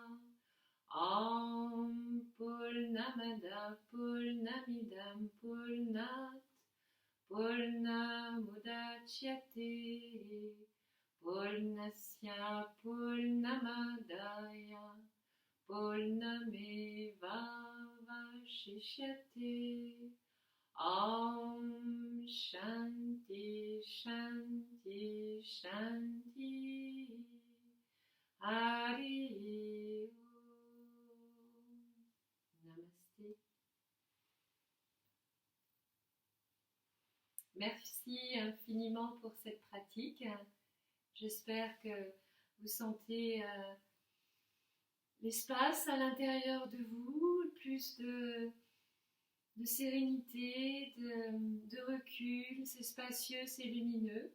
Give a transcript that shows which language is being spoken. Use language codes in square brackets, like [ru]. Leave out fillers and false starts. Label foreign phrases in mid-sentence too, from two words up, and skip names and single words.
[sa] ॐ पूर्णमदः पूर्णमिदं पूर्णात् पूर्णमुदच्यते पूर्णस्य पूर्णमादाय पूर्णमेव वशिष्यते. ॐ शान्तिः शान्तिः शान्तिः. हरि ॐ. [fr] Namasté. Merci infiniment pour cette pratique. J'espère que vous sentez l'espace à l'intérieur de vous, plus de sérénité, de recul, c'est spacieux, c'est lumineux.